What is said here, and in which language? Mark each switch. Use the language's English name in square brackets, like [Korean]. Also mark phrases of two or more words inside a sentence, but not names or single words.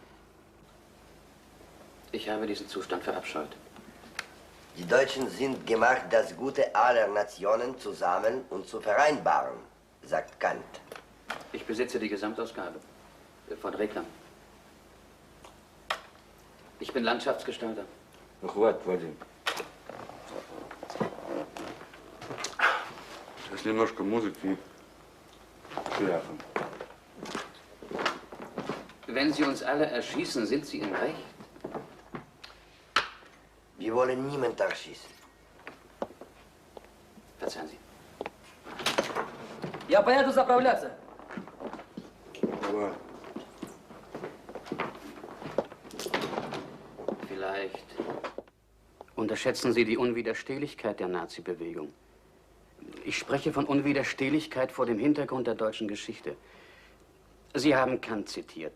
[German] Ich habe diesen Zustand verabscheut. Die Deutschen sind gemacht, das Gute aller Nationen zu sammeln und zu vereinbaren, sagt Kant. Ich besitze die Gesamtausgabe von Regler. Ich bin Landschaftsgestalter. [Russian] Хватит, Вадим. Сейчас немножко музыки и шляпы. [German] Wenn Sie uns alle erschießen, sind Sie im Recht? Wir wollen niemanden erschießen. Verzeihen Sie. [Russian] Я поеду заправляться. Давай. [German] Vielleicht unterschätzen Sie die Unwiderstehlichkeit der Nazi-Bewegung. Ich spreche von Unwiderstehlichkeit vor dem Hintergrund der deutschen Geschichte. Sie haben Kant zitiert.